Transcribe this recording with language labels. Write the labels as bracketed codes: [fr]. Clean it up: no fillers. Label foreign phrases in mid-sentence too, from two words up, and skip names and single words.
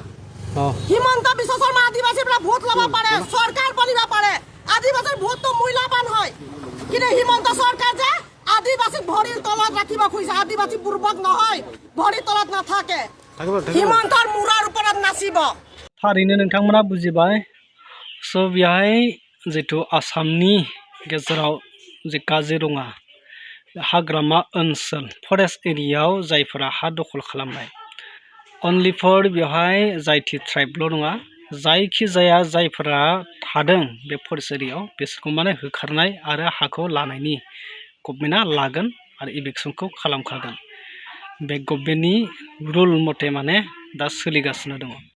[as] হিমন্ত বিশ্ব শৰ্মা আদিবাসীৰ পৰা ভোট ল'ব পাৰে, চৰকাৰ বনিব পাৰে। আদিবাসীৰ ভোটটো মূল্যৱান হয়, কিন্তু হিমন্ত চৰকাৰ যে আদিবাসী ভরির তলত রাখিব খুঁজছে আদিবাসী বুর্বক নহয় ভরির তলত নাথাকে হিমন্তৰ মুৰাৰ ওপৰত নাচিব [brx] थारैनो नोंथांमोना बुजिबाय स' बेहाय जिथु आसामनि गेजेराव जे काजिरङा हाग्रामा ओनसोल फरेस्ट एरियायाव जायफोरा हा दखल खालामनाय [en] only for [brx] बेवहाय जायथि ट्राइबल' नङा जायखिजाया जायफोरा थादों बे फरेस्ट एरियायाव बिसोरखौ माने होखारनाय आरो हाखौ लानायनि गभर्नमेन्टआ लागोन आरो इभिक्सनखौ खालामखागोन बे गभर्नमेन्टनि रुल मथे माने दा सोलिगासिनो दङ।